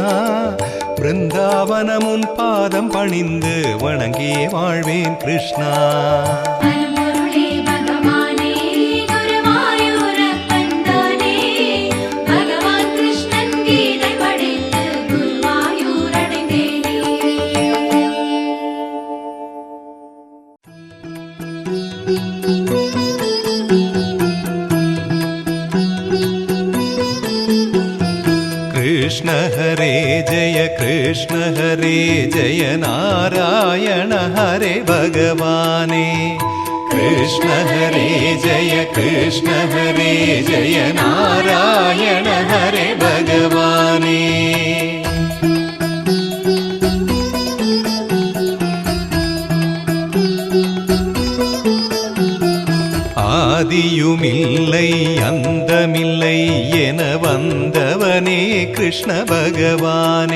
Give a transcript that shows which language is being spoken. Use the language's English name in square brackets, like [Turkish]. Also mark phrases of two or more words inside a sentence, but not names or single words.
[Tamil] பிருந்தாவனமுன் பாதம் பணிந்து வணங்கியே வாழ்வேன் கிருஷ்ணா. பரம்பொருளே பகவானே குருவாயூரப்பன் தானே. பகவான் கிருஷ்ணன் கீதை படித்து குருவாயூர் அடைந்தேனே. [Sanskrit] कृष्ण हरे जय कृष्ण हरे जय नारायण हरे भगवाने. कृष्ण हरे जय कृष्ण हरे जय नारायण हरे भगवाने. [Tamil] ஆதியுமில்லை அந்தமில்லை என வந்தவனே கிருஷ்ண பகவானே.